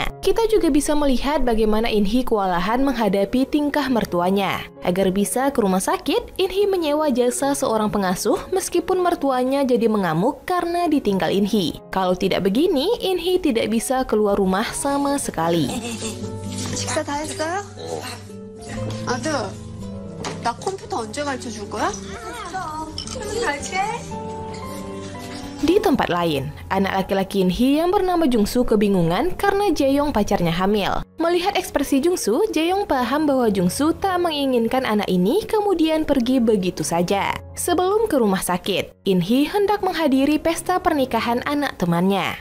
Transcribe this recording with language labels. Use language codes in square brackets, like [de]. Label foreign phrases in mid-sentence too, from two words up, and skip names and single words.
[id] Kita juga bisa melihat bagaimana In Hee kewalahan menghadapi tingkah mertuanya. Agar bisa ke rumah sakit, In Hee menyewa jasa seorang pengasuh meskipun mertuanya jadi mengamuk karena ditinggal In Hee. Kalau tidak begini, In Hee tidak bisa keluar rumah sama sekali. [ko] 식사 다 했어요? 아들, 나 컴퓨터 언제 가르쳐줄 거야? 갈게. [id] Di tempat lain, anak laki-laki In Hee yang bernama Jungsu kebingungan karena Jaeyoung pacarnya hamil. Melihat ekspresi Jungsu, Jaeyoung paham bahwa Jungsu tak menginginkan anak ini kemudian pergi begitu saja. Sebelum ke rumah sakit, In Hee hendak menghadiri pesta pernikahan anak temannya.